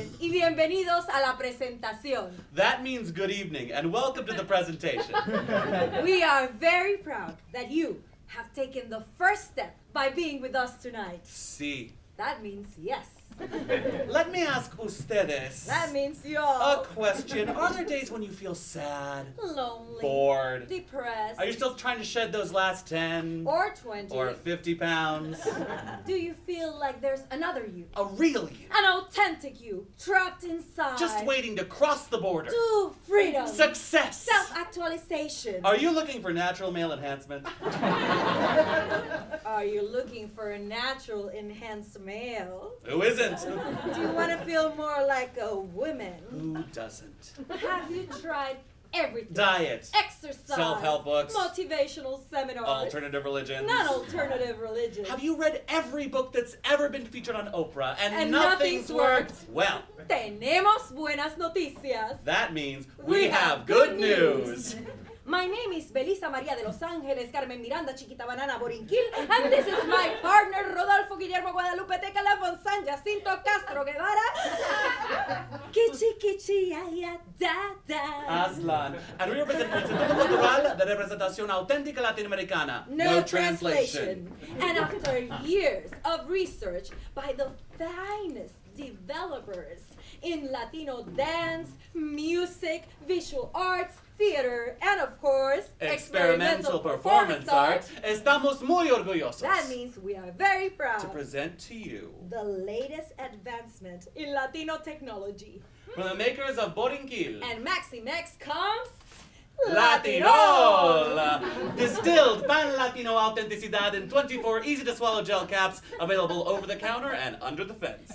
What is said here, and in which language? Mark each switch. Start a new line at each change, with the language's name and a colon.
Spanish: bienvenidos a la presentación.
English: That means good evening and welcome to the presentation. We are very proud that you have taken the first step by being with us tonight.
Spanish: Sí.
English: That means yes. Let me ask ustedes That means a y'all. question. Are there days when you feel sad, Lonely. bored? Depressed. Are you still trying to shed those last 10 or 20. or 50 pounds? Do you feel like there's another you? A real you. An authentic you, trapped inside. Just waiting to cross the border. To freedom. Success. Self-actualization. Are you looking for natural male enhancement? Are you looking for a natural enhanced male? Who isn't? Do you want to feel more like a woman? Who doesn't? Have you tried everything? Diet. Exercise. Self-help books. Motivational seminars. Alternative religions. Non-alternative religions. Have you read every book that's ever been featured on Oprah and nothing's worked? Well,
Spanish: Tenemos buenas noticias.
English: that means we have good news. My name is Belisa Maria de Los Ángeles, Carmen Miranda, Chiquita Banana Borinquil, and this is my partner, Rodolfo Guillermo Guadalupe Tecala von San Jacinto Castro Guevara. Kichi Kichi ya ya da da. Aslan. And we represent el Instituto Cultural de Representación Auténtica Latinoamericana. No translation. And after years of research by the finest developers in Latino dance, music, visual arts, theater, and of course, experimental performance art, estamos muy orgullosos. That means we are very proud to present to you the latest advancement in Latino technology. From the makers of Borinquil And Maximex comes Latinol! Distilled pan-Latino autenticidad in 24 easy-to-swallow gel caps available over the counter and under the fence.